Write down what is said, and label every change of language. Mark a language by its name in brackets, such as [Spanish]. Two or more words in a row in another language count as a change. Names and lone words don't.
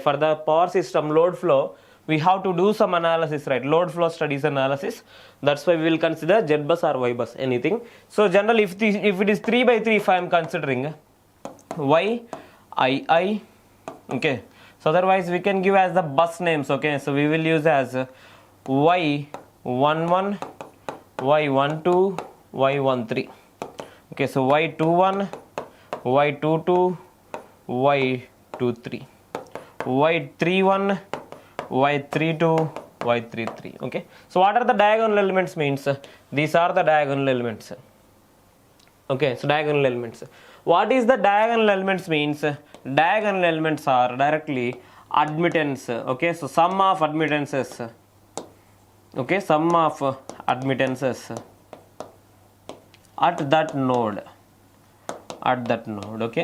[English] For the power system load flow we have to do some analysis, right, load flow studies analysis. That's why we will consider Z bus or Y bus, anything. So generally if it is 3 by 3, if I am considering YII, okay. So otherwise we can give as the bus names, okay. So we will use as Y11, Y12, Y13, okay. So Y21, Y22, Y23, Y31, Y32, Y33, okay. So what are the diagonal elements means, these are the diagonal elements, okay. So diagonal elements, what is the diagonal elements means, diagonal elements are directly admittance, okay. So sum of admittances, okay, sum of admittances at that node, okay.